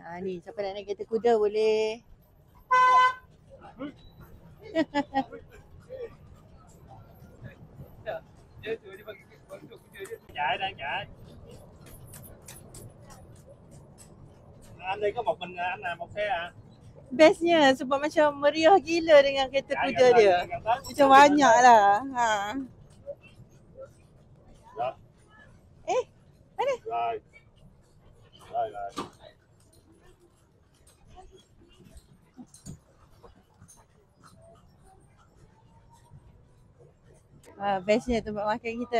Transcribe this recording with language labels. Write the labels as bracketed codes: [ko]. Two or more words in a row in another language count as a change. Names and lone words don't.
[ms] Ni siapa nak naik kereta kuda boleh. [vi] Anh đi có một mình anh làm một xe à? [ms] Bestnya sebab macam meriah gila dengan kereta kuda dia. Macam banyak lah. Mana? [vi] Rồi. [ms] Bestnya tempat makan kita.